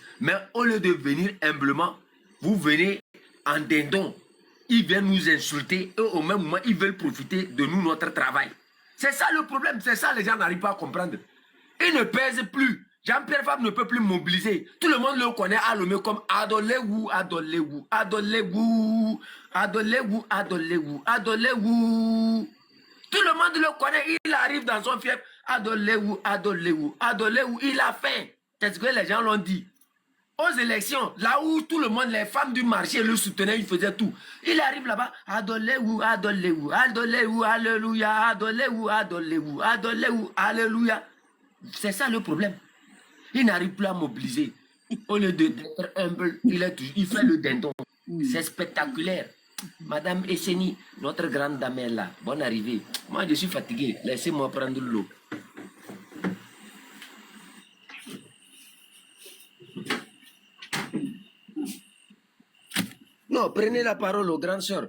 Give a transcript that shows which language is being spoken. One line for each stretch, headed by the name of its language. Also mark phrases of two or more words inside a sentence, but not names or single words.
French: Mais au lieu de venir humblement, vous venez en dindon. Ils viennent nous insulter et au même moment, ils veulent profiter de nous, notre travail. C'est ça le problème, c'est ça les gens n'arrivent pas à comprendre. Ils ne pèsent plus. Jean-Pierre Fabre ne peut plus mobiliser. Tout le monde le connaît à l'homme comme Adolé-Wou, Adolé-Wou, Adolé-Wou, Adolé-Wou, Adolé-Wou, Adolé-Wou. Tout le monde le connaît, il arrive dans son fief. Adolé-Wou, Adolé-Wou, Adolé-Wou, il a faim. C'est ce que les gens l'ont dit. Aux élections, là où tout le monde, les femmes du marché le soutenaient, il faisait tout. Il arrive là-bas, Adolé-Wou, Adolé-Wou, Adolé-Wou, Alléluia, Adolé-Wou, Adolé-Wou, Adolé-Wou, Alléluia. C'est ça le problème. Il n'arrive plus à mobiliser. Au lieu d'être humble, il fait le dindon. C'est spectaculaire. Madame Esseni, notre grande dame est là. Bonne arrivée. Moi, je suis fatigué. Laissez-moi prendre l'eau. Non, prenez la parole aux grandes sœurs.